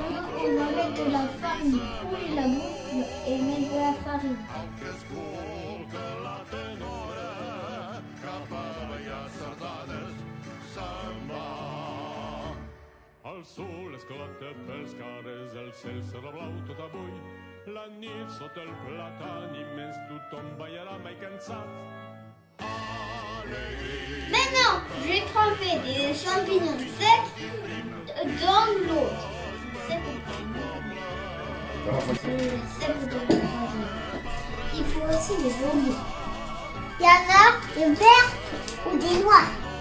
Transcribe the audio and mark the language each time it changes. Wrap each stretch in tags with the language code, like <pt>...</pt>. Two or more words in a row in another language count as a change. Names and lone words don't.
<fr>on va mettre de la farine pour la bouffe et mettre de la farine.</fr> <ca>El sol esclata pels carrers, el cel serà blau tot avui. La nit sota el plàtan immens, tothom ballarà mai cansat.</ca> <fr>Maintenant, je vais tremper des champignons secs dans de l'eau. Il faut aussi des oignons. Il y en a des verts ou des noirs.</fr>